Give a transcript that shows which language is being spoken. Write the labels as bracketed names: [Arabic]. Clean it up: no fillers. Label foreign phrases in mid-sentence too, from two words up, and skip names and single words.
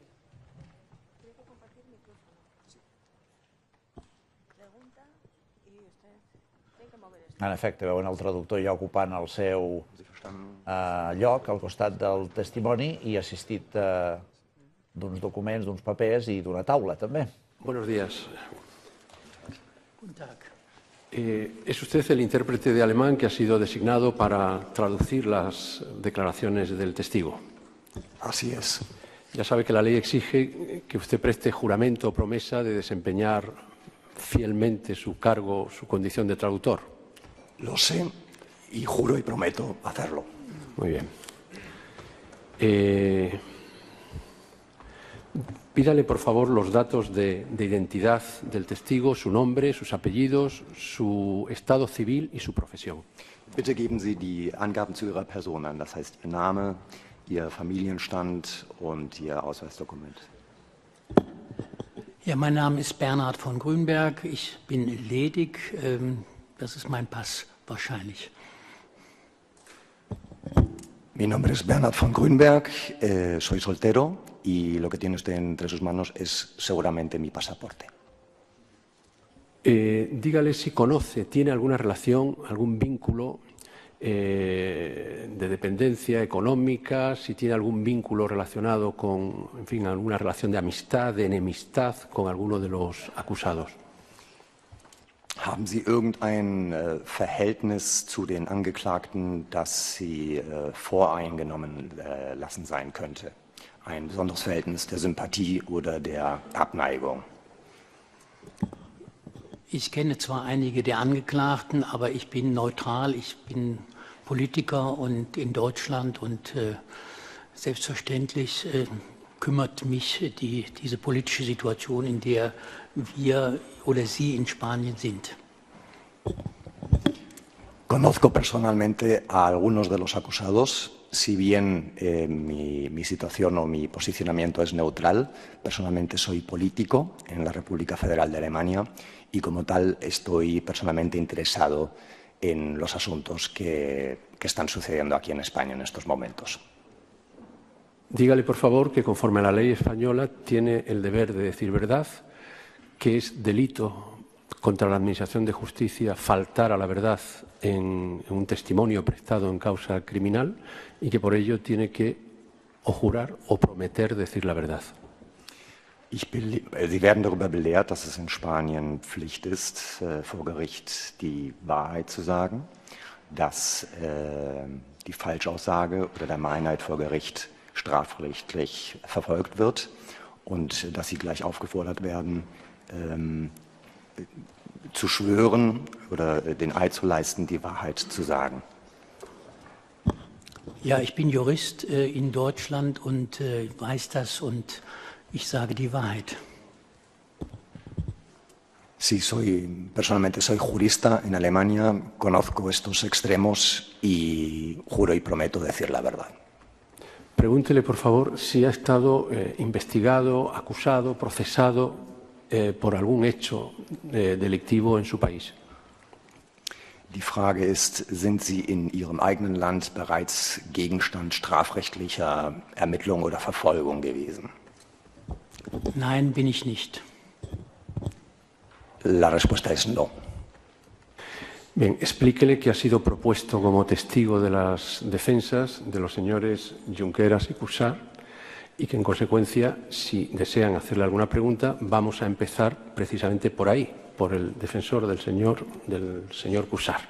[Catalan] En efecte, veuen el traductor ja ocupant el seu lloc al costat del testimoni i assistit d'uns documents, d'uns papers i d'una taula, també. [Spanish] Buenos días. ¿Es usted el intérprete de alemán que ha sido designado para traducir las declaraciones del testigo? Así es. Ya sabe que la ley exige que usted preste juramento o promesa de desempeñar fielmente su cargo, su condición de traductor. Lo sé y juro y prometo hacerlo. Muy bien. Pídale, por favor, los datos de identidad del testigo, su nombre, sus apellidos, su estado civil y su profesión. [German] Bitte geben Sie die Angaben zu Ihrer Person an, das heißt Ihr Name, Ihr Familienstand und Ihr Ausweisdokument. Ja, mein Name ist Bernhard von Grünberg. Ich bin ledig. Das ist mein Pass wahrscheinlich. [Spanish] Mi nombre es Bernhard von Grünberg, soy soltero y lo que tiene usted entre sus manos es seguramente mi pasaporte. Dígale si conoce, tiene alguna relación, algún vínculo de dependencia económica, si tiene algún vínculo relacionado con, en fin, alguna relación de amistad, de enemistad con alguno de los acusados. [German] Haben Sie irgendein Verhältnis zu den Angeklagten, das Sie voreingenommen lassen sein könnte? Ein besonderes Verhältnis der Sympathie oder der Abneigung? Ich kenne zwar einige der Angeklagten, aber ich bin neutral. Ich bin Politiker und in Deutschland und selbstverständlich kümmert mich diese politische Situation, in der wir oder Sie in Spanien sind. [Spanish] Conozco personalmente a algunos de los acusados, si bien mi situación o mi posicionamiento es neutral. Personalmente soy político en la República Federal de Alemania y como tal estoy personalmente interesado en los asuntos que están sucediendo aquí en España en estos momentos. Dígale, por favor, que conforme a la ley española tiene el deber de decir verdad, que es delito contra la Administración de Justicia faltar a la verdad en un testimonio prestado en causa criminal y que por ello tiene que o jurar o prometer decir la verdad. [German] Sie werden darüber belehrt, dass es in Spanien Pflicht ist, vor Gericht die Wahrheit zu sagen, dass die Falschaussage oder der Meinheit vor Gericht strafrechtlich verfolgt wird und dass sie gleich aufgefordert werden, zu schwören oder den Eid zu leisten, die Wahrheit zu sagen. Ja, ich bin Jurist in Deutschland und weiß das und ich sage die Wahrheit. [Spanish] Sí, personalmente soy jurista en Alemania, conozco estos extremos y juro y prometo decir la verdad. Pregúntele, por favor, si ha estado investigado, acusado, procesado por algún hecho delictivo en su país. [German] Die Frage ist, sind Sie in Ihrem eigenen Land bereits Gegenstand strafrechtlicher Ermittlung oder Verfolgung gewesen? Nein, bin ich nicht. [Spanish] La respuesta es no. Bien, explíquele que ha sido propuesto como testigo de las defensas de los señores Junqueras y Cuixart y que, en consecuencia, si desean hacerle alguna pregunta, vamos a empezar precisamente por ahí, por el defensor del señor Cuixart.